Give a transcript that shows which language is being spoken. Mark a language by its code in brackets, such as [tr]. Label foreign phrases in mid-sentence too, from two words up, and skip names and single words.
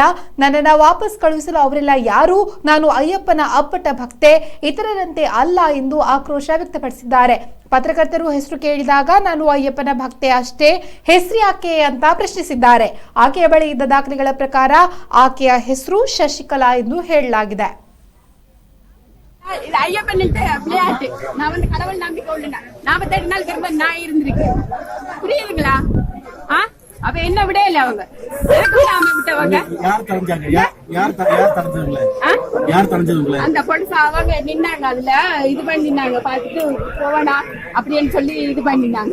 [kn] ನನ್ನನ್ನು ವಾಪಸ್ ಕಳುಹಿಸಲು ಅವರೆಲ್ಲ ಯಾರು? ನಾನು ಅಯ್ಯಪ್ಪನ ಅಪ್ಪಟ ಭಕ್ತೆ, ಇತರರಂತೆ ಅಲ್ಲ ಎಂದು ಆಕ್ರೋಶ ವ್ಯಕ್ತಪಡಿಸಿದ್ದಾರೆ. ಪತ್ರಕರ್ತರು ಹೆಸರು ಕೇಳಿದಾಗ ನಾನು ಅಯ್ಯಪ್ಪನ ಭಕ್ತೆ ಅಷ್ಟೇ, ಹೆಸರು ಯಾಕೆ ಅಂತ ಪ್ರಶ್ನಿಸಿದ್ದಾರೆ. ಆಕೆಯ ಬಳಿ ಇದ್ದ ದಾಖಲೆಗಳ ಪ್ರಕಾರ ಆಕೆಯ ಹೆಸರು ಶಶಿಕಲಾ ಎಂದು ಹೇಳಲಾಗಿದೆ. [ta] இது ஐயப்பன் விளையாட்டு. நான் கடவுள் நம்பிக்கை உள்ள 48 நாள் திரும்ப நான் இருந்திருக்கேன். புரியுதுங்களா? அப்ப என்ன விடையில அவங்க விட்டவங்க அந்த பொண்ணு அவங்க நின்னாங்க, அதுல இது பண்ணினாங்க, பாத்துட்டு போவனா அப்படின்னு சொல்லி இது பண்ணினாங்க.